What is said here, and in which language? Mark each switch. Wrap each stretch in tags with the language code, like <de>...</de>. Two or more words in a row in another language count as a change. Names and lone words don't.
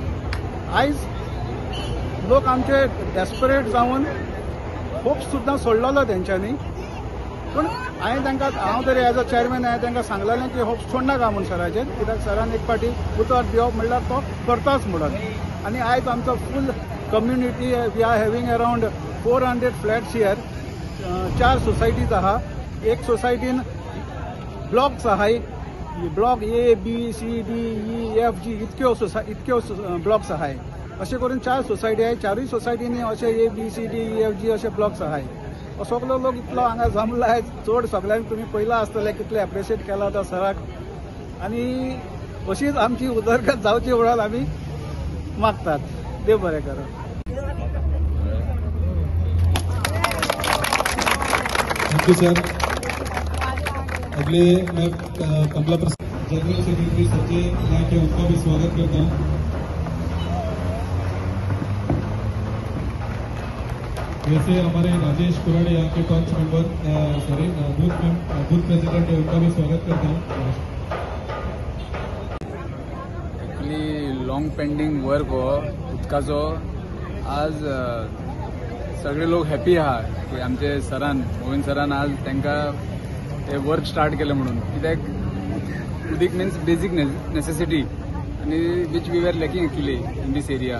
<kok>आयज लोक आमचे डेस्परेट जावन होप्स सुद्दां सोडलेलो तेंच्यांनी, पण हांव तरी</kok> <en>as a chairman</en> <kok>हांवें तांकां सांगलेलें की होप्स सोडनाका म्हूण सराचेर, कित्याक सरान एक फावटी उतर दिवप म्हणल्यार तो करताच म्हणून। आनी आयज आमचो</kok> <en>full community, we are having around 400 flats here.</en> <kok>4 सोसायटीज आहा, एक सोसायटीन ब्लॉक्स आहाय, ब्लॉक A, B, C, D, E, F, G इतक्यो ब्लॉक्स आहाय। अशें करून 4 सोसायटी आहाय, 4 सोसायटीनी अशे A, B, C, D, E, F, G अशे ब्लॉक्स आहाय। सगळो लोक इतलो हांगा जमला आयज, चड सगळ्यांक तुमी पयला आसतले कितले एप्रिशिएट केला तो सराक, आनी अशीच आमची उदरगत जावची म्हणून आमी मागतात। देव बरें करो।</kok> <en>thank you sir.</en> <hi>अगले मैं कमला प्रसाद</hi> <en>general secretary</en> <hi>संजय नायक है, उनका भी स्वागत करता हूँ। वैसे हमारे राजेश कुराडे यहाँ के पंच</hi> <en>member booth president</en> <hi>है, उनका भी स्वागत करता हूँ।</hi> <en>actually long pending work</en> <kok>हो उदकाचो, आज सगळे लोक हॅपी आहा की आमचे सरान, मोविन सरान आज तांकां हे</kok> <en>work start</en> <kok>केलें म्हणून। कित्याक उदीक</kok> <en>means basic necessity आनी which we were lacking actually in this area.</en>